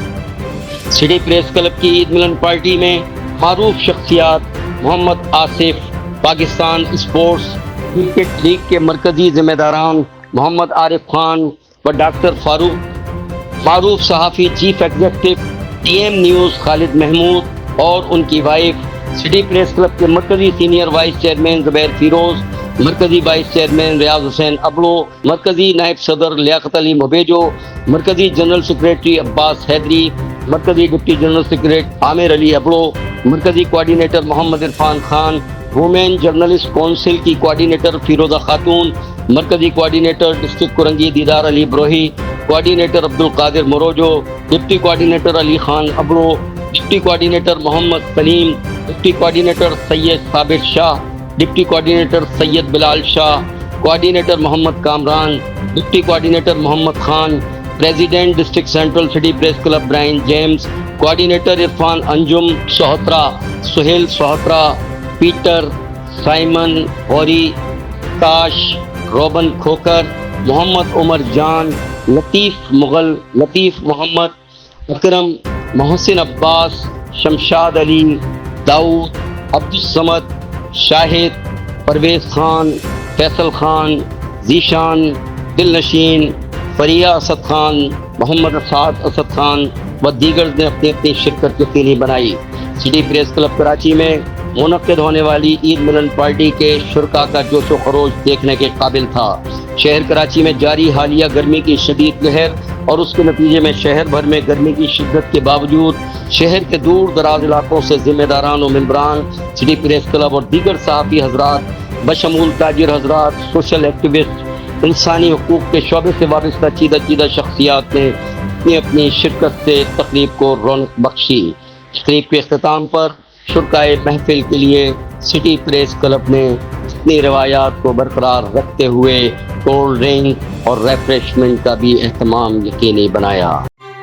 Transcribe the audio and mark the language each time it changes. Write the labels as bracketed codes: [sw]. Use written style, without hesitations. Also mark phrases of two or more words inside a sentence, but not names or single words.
[ur] سٹی پریس کلب کی عید ملن پارٹی میں معروف شخصیات محمد آصف، پاکستان سپورٹس کرکٹ لیگ کے مرکزی ذمہ داران محمد عارف خان و ڈاکٹر فاروق، معروف صحافی [en] Chief Executive [ur] ٹی ایم نیوز خالد محمود اور ان کی وائف، سٹی پریس کلب کے مرکزی [en] Senior Vice Chairman [ur] زبیر فیروز، مرکزی [en] Vice Chairman [ur] ریاض حسین ابلو، مرکزی نائب صدر لیاقت علی موبیجو، مرکزی [en] General Secretary [ur] عباس حیدری، مرکزی [en] Deputy General Secretary [ur] عامر علی ابلو، مرکزی کوآرڈینیٹر محمد عرفان خان، ویمن جرنلسٹ کونسل کی کوآرڈینیٹر فیروزہ خاتون، مرکزی [en] Coordinator District [ur] کورنگی دیدار علی بروہی، کوآرڈینیٹر عبدالقادر موروجو, [en] Deputy Coordinator [ur] علی خان ابلو, [en] Deputy Coordinator [ur] محمد सलीम, [en] Deputy Coordinator [ur] सैयद साबिर शाह, [en] Deputy Coordinator [ur] सैयद बिलाल शाह, कोऑर्डिनेटर मोहम्मद कामरान, [en] Deputy Coordinator [ur] मोहम्मद खान, [en] President District Central [ur] सिटी प्रेस क्लब ब्रायन जेम्स, कोऑर्डिनेटर इरफान अंजुम सोहत्रा, सुहेल सोहत्रा, पीटर, साइमन गौरी, काश, रोबन खोकर, मोहम्मद उमर जान, लतीफ़ मुग़ल, लतीफ़ मोहम्मद, अकरम, मोहसिन अब्बास, शमशाद अली, दाऊद, अब्दुल समद, शाहिद, परवेज़ खान, फैसल खान, جیشان، دلنشین، فریا اسد خان، محمد اسد اسد خان و دیگر نے اپنی اپنی شرکت یقینی بنائی. سٹی پریس کلب کراچی میں منعقد ہونے والی عید ملن پارٹی کے شرکا کا جوش و خروش دیکھنے کے قابل تھا. شہر کراچی میں جاری حالیہ گرمی کی شدید لہر اور اس کے نتیجے میں شہر بھر میں گرمی کی شدت کے باوجود شہر کے دور دراز علاقوں سے ذمہ داران اور ممبران سٹی پریس کلب اور دیگر صحافی حضرات بشمول تاجر حضرات, [en] social activist, [ur] انسانی حقوق کے شعبے سے وابستہ چیدہ شخصیات نے نے اپنی شرکت سے تقریب کو رونق بخشی۔ تقریب کے اختتام پر شرکائے محفل کے لیے سٹی پریس کلب نے اپنی روایات کو برقرار رکھتے ہوئے [en] cold drink [ur] اور ریفریشمنٹ کا بھی اہتمام یقینی بنایا۔